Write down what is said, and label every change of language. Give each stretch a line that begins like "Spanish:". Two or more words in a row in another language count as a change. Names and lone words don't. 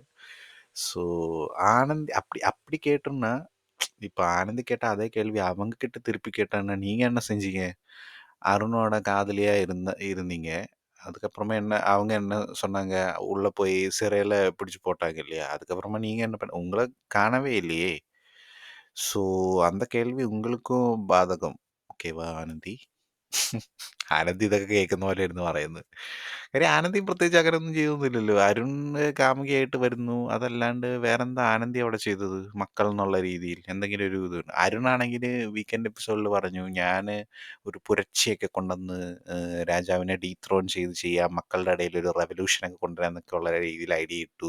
Tamil: ஸோ ஆனந்த் அப்படி அப்படி கேட்டோம்னா, இப்போ ஆனந்த் கேட்ட அதே கேள்வி அவங்க கிட்ட திருப்பி கேட்டான்னா, நீங்கள் என்ன செஞ்சீங்க? அருணோட காதலியா இருந்தீங்க. அதுக்கப்புறமா அவங்க என்ன சொன்னாங்க? உள்ள போய் சிறையில பிடிச்சு போட்டாங்க இல்லையா? அதுக்கப்புறமா நீங்க என்ன உங்கள காணவே இல்லையே! ஸோ அந்த கேள்வி உங்களுக்கும் ബാധകം.
Malayalam: ഓക്കേവാ ആനന്ദി? ആനന്ദി ഇതൊക്കെ കേൾക്കുന്ന പോലെ ഇരുന്ന് പറയുന്നത്. കാര്യം ആനന്ദിയും പ്രത്യേകിച്ച് അങ്ങനെയൊന്നും ചെയ്തൊന്നുമില്ലല്ലോ. അരുൺ കാമുകിയായിട്ട് വരുന്നു. അതല്ലാണ്ട് വേറെന്താ ആനന്ദി അവിടെ ചെയ്തത്? മക്കൾ എന്നുള്ള രീതിയിൽ എന്തെങ്കിലും ഒരു ഇത്. അരുണാണെങ്കിൽ
English: weekend episode-il
Malayalam: പറഞ്ഞു, ഞാൻ ഒരു പുരട്ചിയൊക്കെ കൊണ്ടുവന്ന് രാജാവിനെ ഡീത്രോൺ ചെയ്യാം, മക്കളുടെ ഇടയിൽ ഒരു റെവല്യൂഷനൊക്കെ കൊണ്ടുവരാന്നൊക്കെ ഉള്ള രീതിയിൽ ഐഡിയ ഇട്ടു.